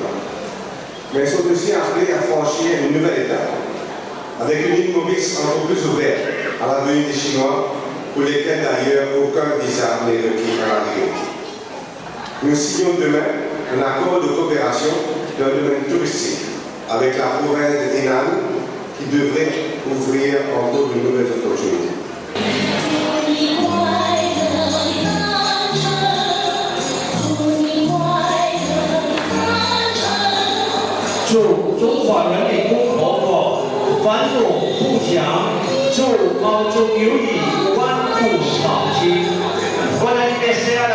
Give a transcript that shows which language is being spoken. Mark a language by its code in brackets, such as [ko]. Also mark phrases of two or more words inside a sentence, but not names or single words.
[fr] Mais elles sont aussi appelées à franchir une nouvelle étape, avec une île Maurice encore plus ouverte à la venue des Chinois, pour lesquels d'ailleurs aucun visa n'est requis à l'arrivée. Nous signons demain un accord de coopération dans le domaine touristique avec la province de Henan qui devrait ouvrir encore de nouvelles opportunités. [zh] 祝中华人民共和国繁荣富强，祝澳洲友谊万古长青。